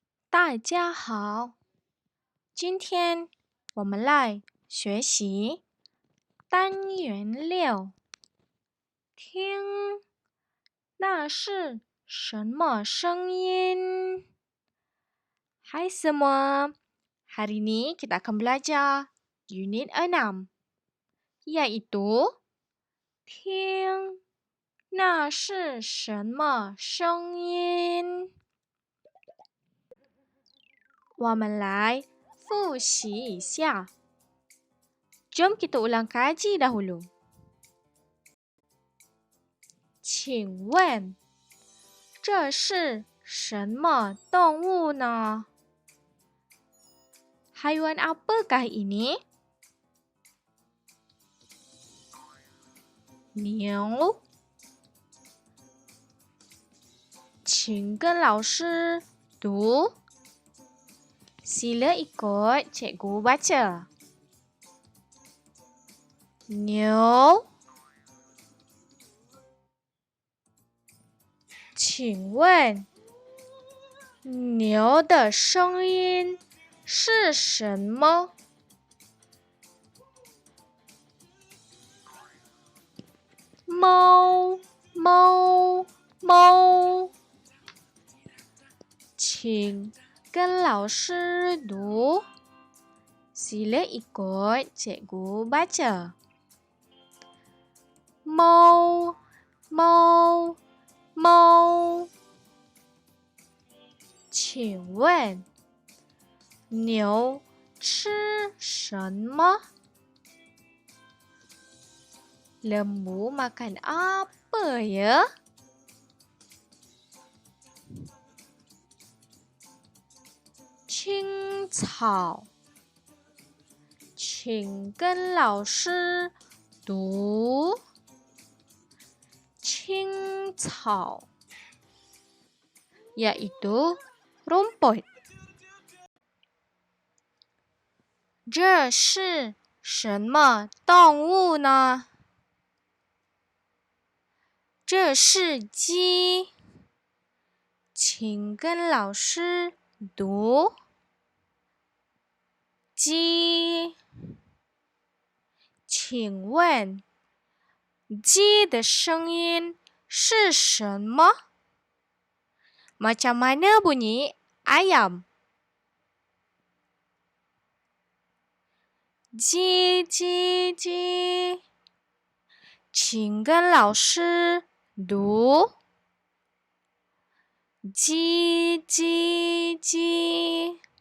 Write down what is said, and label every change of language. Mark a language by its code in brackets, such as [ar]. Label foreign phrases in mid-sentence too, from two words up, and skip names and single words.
[zh] 大家好，今天我们来学习单元6。听，那是什么声音？ [ms] Hai semua, hari ini kita akan belajar unit 6, yaitu [zh] 听，那是什么声音？我们来复习一下。 [ms] Jom kita ulang kaji dahulu. [zh] 请问，这是什么动物呢？ [ms] Haiwan apakah ini? [zh] 牛。请跟老师读。 [ms] Sila ikut cikgu baca. [zh] 牛。请问，牛的声音是什么？猫，猫，猫。请跟老师读。 [ms] Sila ikut cikgu baca. [zh] 猫，猫，猫。请问，牛吃什么？ [ms] Lembu makan apa ya? [zh] 青草。请跟老师读。 [ms] 青草 yaitu rumput. [zh] 这是什么动物呢？这是鸡。请跟老师读。鸡。请问，鸡的声音是什么？ [ms] Macam mana bunyi ayam? [zh] 叽叽叽。请跟老师读。叽叽叽。